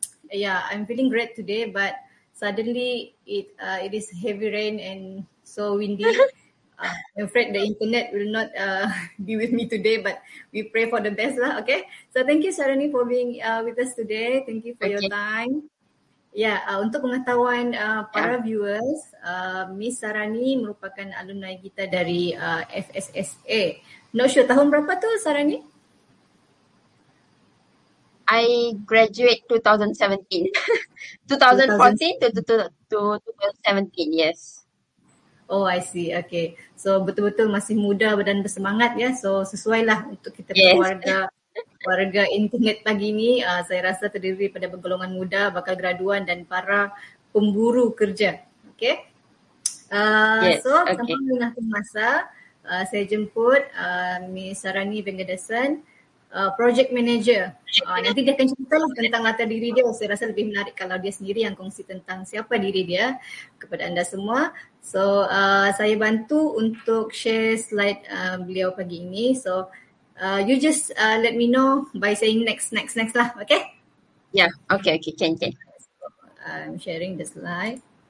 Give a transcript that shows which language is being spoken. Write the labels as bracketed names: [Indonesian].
[English] Yeah, I'm feeling great today, but suddenly it is heavy rain and so windy. I'm afraid the internet will not be with me today, but we pray for the best lah. Okay, so thank you, Sarani, for being with us today. Thank you for your time. [Malay] Ya, untuk pengetahuan para viewers, Miss Sarani merupakan alumni kita dari FSSA. [English] Not sure [Malay] tahun berapa tu Sarani? [English] I graduate 2017. 2014 to 2017, yes. Oh, I see. [Malay] Okay. So betul-betul masih muda dan bersemangat ya. So sesuailah untuk kita warga internet pagi ni, saya rasa terdiri pada golongan muda, bakal graduan dan para pemburu kerja. Okay? Tanpa melengahkan masa, saya jemput Miss Sarani Vengadesan, Project Manager. Nanti dia akan ceritalah tentang latar diri dia. Saya rasa lebih menarik kalau dia sendiri yang kongsi tentang siapa diri dia kepada anda semua. So, saya bantu untuk share slide beliau pagi ini. [English] So, you just let me know by saying next lah, okay? Yeah, okay, can. So, I'm sharing the slide.